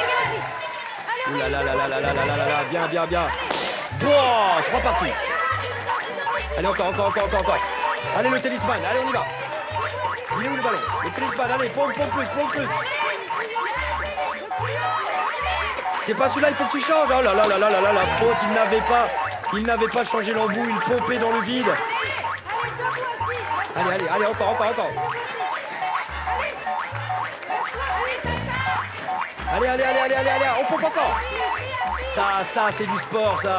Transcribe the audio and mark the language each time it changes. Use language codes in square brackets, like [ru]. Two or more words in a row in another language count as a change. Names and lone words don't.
[fr] Ouh là là, bien. Bon, 3 parties. Allez, encore. Allez, le tennisman, allez, on y va. Il est où le ballon? Le tennisman, allez, pompe plus. C'est pas celui-là, il faut que tu changes. Oh là là là là là là, la faute, il n'avait pas changé l'embout, il pompait dans le vide. Allez, encore. Allez, on pompe encore. Ça, c'est du sport, ça.